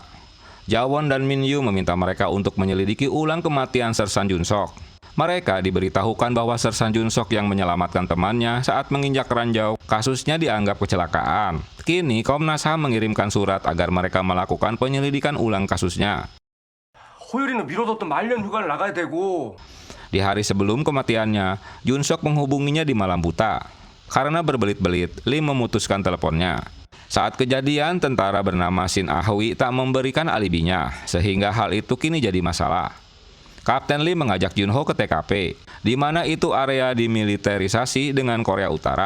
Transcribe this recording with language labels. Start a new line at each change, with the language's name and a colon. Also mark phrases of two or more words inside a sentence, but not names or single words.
Indonesian: Jawon dan Min Yu meminta mereka untuk menyelidiki ulang kematian Sersan Jun Sok. Mereka diberitahukan bahwa Sersan Jun Sok yang menyelamatkan temannya saat menginjak ranjau, kasusnya dianggap kecelakaan. Kini Komnas HAM mengirimkan surat agar mereka melakukan penyelidikan ulang kasusnya.
Korean: 호율이는 미뤄뒀던 말년 휴가를 나가야 되고.
Indonesian: Di hari sebelum kematiannya, Jun Sok menghubunginya di malam buta. Karena berbelit-belit, Lim memutuskan teleponnya. Saat kejadian, tentara bernama Shin Ah-hui tak memberikan alibinya, sehingga hal itu kini jadi masalah. Kapten Lim mengajak Junho ke TKP. di mana itu area dimiliterisasi dengan Korea Utara.